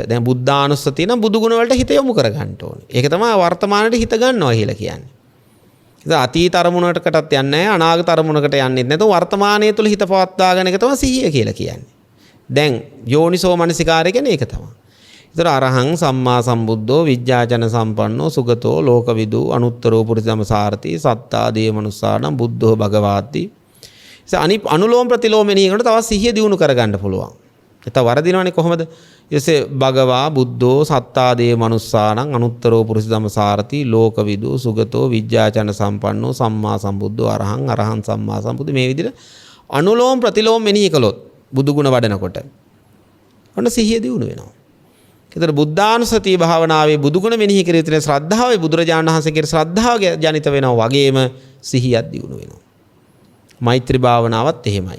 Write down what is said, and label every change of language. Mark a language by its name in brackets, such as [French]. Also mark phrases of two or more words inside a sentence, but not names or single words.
[Sinhala] දැන් බුද්ධානුස්සතිය නම් බුදු ගුණ වලට හිත යොමු කර ගන්න ඕනේ. ඒක තමයි වර්තමානයේ හිත ගන්නවා කියලා කියන්නේ. ඉතින් අතීත අරමුණකටත් යන්නේ නැහැ, අනාගත අරමුණකට යන්නේ නැතුව වර්තමානයේ තුල හිත පවත්වාගෙන එක තමයි සිහිය කියලා කියන්නේ. දැන් යෝනිසෝ මනසිකාරය කියන්නේ ඒක තමයි. [Pali] ඒතර අරහං සම්මා සම්බුද්ධෝ විජ්ජාචන සම්පන්නෝ සුගතෝ ලෝකවිදු අනුත්තරෝ පුරිසම සාරති සත්තා දේ මනුස්සානම් බුද්ධෝ භගවාති. [Sinhala] ඉතින් අනුලෝම ප්‍රතිලෝම මෙනෙහි කරනකොට තවත් සිහිය දියුණු කරගන්න පුළුවන්. ඒක වරදිනවනේ කොහොමද? [Pali] ඊසේ භගවා බුද්ධෝ සත්තා දේ මනුස්සානම් අනුත්තරෝ පුරිසම සාරති ලෝකවිදු සුගතෝ විජ්ජාචන සම්පන්නෝ සම්මා සම්බුද්ධෝ අරහං සම්මා සම්බුද්ධ [Sinhala] මේ විදිහට අනුලෝම ප්‍රතිලෝම මෙනෙහි කළොත් බුදු ගුණ වඩනකොට ඔන්න සිහිය දියුණු වෙනවා. ඒතර බුද්ධානුස්සතිය භාවනාවේ බුදු ගුණ මෙනෙහි කර යුතුනේ ශ්‍රද්ධාවේ බුදුරජාණන් වහන්සේ කියන ශ්‍රද්ධාව ජනිත වෙනවා වගේම සිහියක් දියුණු වෙනවා. මෛත්‍රී භාවනාවත් එහෙමයි.